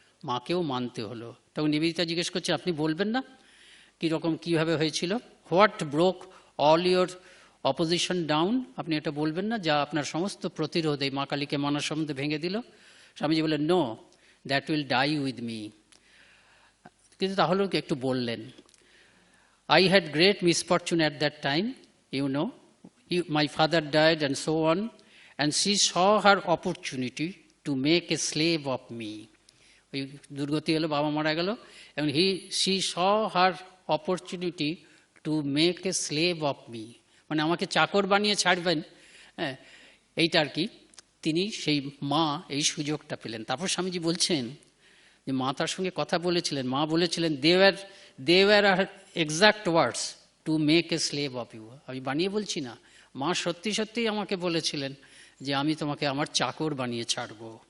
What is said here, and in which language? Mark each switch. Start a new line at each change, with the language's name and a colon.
Bangla: মাকেও মানতে হলো। তখন নিবেদিতা জিজ্ঞেস করছে, আপনি বলবেন না কীরকম কীভাবে হয়েছিল?
English: What broke all your opposition down.
Bangla: আপনি এটা বলবেন না যা আপনার সমস্ত প্রতিরোধ এই মা কালীকে মানার সম্বন্ধে ভেঙে দিল? স্বামীজি বললেন,
English: No, that will die with me.
Bangla: কিন্তু তাহলেও একটু বললেন,
English: I had great misfortune at that time, you know. My father died and so on, and she saw her opportunity to make a slave of me.
Bangla: ওই দুর্গতি এলো, বাবা মারা গেল, এবং
English: she saw her opportunity to make a slave of me.
Bangla: মানে আমাকে চাকর বানিয়ে ছাড়বেন, হ্যাঁ, এইটা আর কি। তিনি সেই মা এই সুযোগটা পেলেন। তারপর স্বামীজি বলছেন যে মা তার সঙ্গে কথা বলেছিলেন, মা বলেছিলেন,
English: they were her exact words, to make a slave of you.
Bangla: আমি বানিয়ে বলছি না, মা সত্যি সত্যিই আমাকে বলেছিলেন যে আমি তোমাকে আমার চাকর বানিয়ে ছাড়ব।